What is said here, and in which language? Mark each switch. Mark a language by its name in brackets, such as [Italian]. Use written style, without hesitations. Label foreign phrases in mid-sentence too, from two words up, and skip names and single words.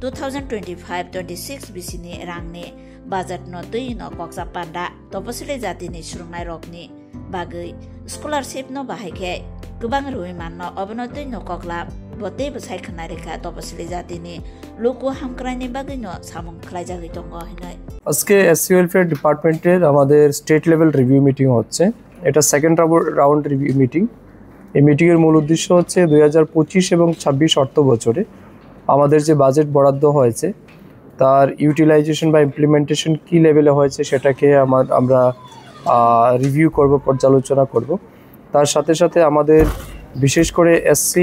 [Kok Borok] 2025-26 bisini rangni budget no tui no koksa panda topesili jati ni surungnai rokni bagai scholarship no bahike gubang rui manno obnotoi no kokla bote bsai khna rekha topasili jati ni loku hamkrai ni bagai no samung khlai jagoi tongo hinai [Bangla] আজকে [English] SC welfare department [Bangla] আমাদের [English] state level review meeting [Bangla] হচ্ছে এটা [English] second round review meeting [Bangla] এই মিটিং এর মূল উদ্দেশ্য হচ্ছে 2025 এবং 26 অর্থ বছরে আমাদের যে বাজেট বরাদ্দ হয়েছে তার ইউটিলাইজেশন বা ইমপ্লিমেন্টেশন কি লেভেলে হয়েছে সেটাকে আমরা রিভিউ করব পর্যালোচনা করব তার সাথে সাথে আমাদের বিশেষ করে এসসি